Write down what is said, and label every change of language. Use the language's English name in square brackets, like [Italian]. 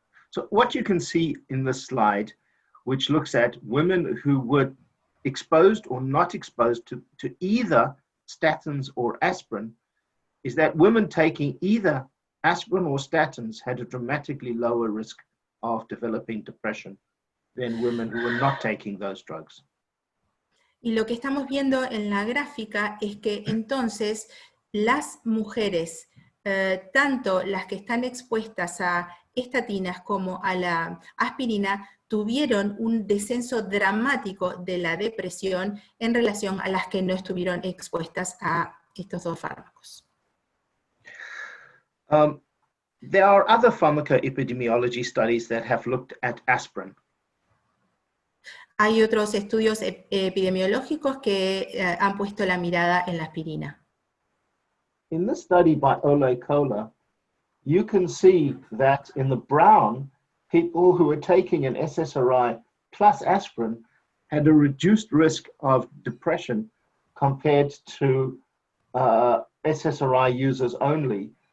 [English] So what you can see in this slide, which looks at women who were exposed or not exposed to either statins or aspirin, is that women taking either aspirin or statins had a dramatically lower risk of developing depression than women who were not taking those drugs. [Spanish] Y lo que estamos viendo en la gráfica es que entonces las mujeres, tanto las que están expuestas a estatinas como a la aspirina, tuvieron un descenso dramático de la depresión en relación a las que no estuvieron expuestas a estos dos fármacos. [English] There are other pharmacoepidemiology studies that have looked at aspirin. [Spanish] Hay otros estudios epidemiológicos que han puesto la mirada en la aspirina. [English] In this study by Ole Kohler, you can see that in the brown, people who were taking an SSRI plus aspirin had a reduced risk of depression compared to SSRI users only.